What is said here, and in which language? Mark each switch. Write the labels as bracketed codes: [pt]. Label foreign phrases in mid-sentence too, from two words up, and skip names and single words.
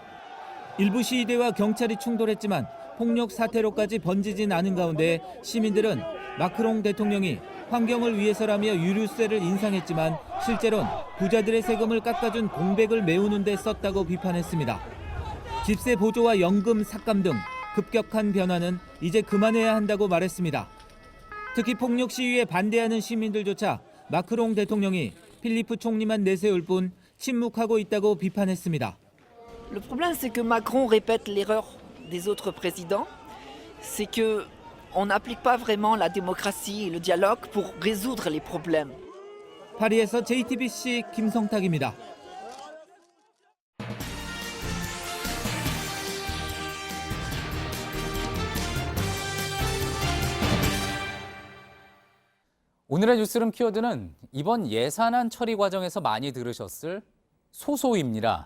[ko] 일부 시위대와 경찰이 충돌했지만 폭력 사태로까지 번지진 않은 가운데 시민들은 마크롱 대통령이 환경을 위해서라며 유류세를 인상했지만 실제로는 부자들의 세금을 깎아준 공백을 메우는 데 썼다고 비판했습니다. 집세 보조와 연금 삭감 등 급격한 변화는 이제 그만해야 한다고 말했습니다. 특히 폭력 시위에 반대하는 시민들조차 마크롱 대통령이 필리프 총리만 내세울 뿐 침묵하고 있다고 비판했습니다. [fr] Le problème c'est que Macron répète l'erreur des autres présidents, c'est que on n'applique pas vraiment la démocratie et le dialogue pour résoudre les problèmes. [ko] 파리에서 JTBC 김성탁입니다. 오늘의 뉴스룸 키워드는 이번 예산안 처리 과정에서 많이 들으셨을 소소위입니다.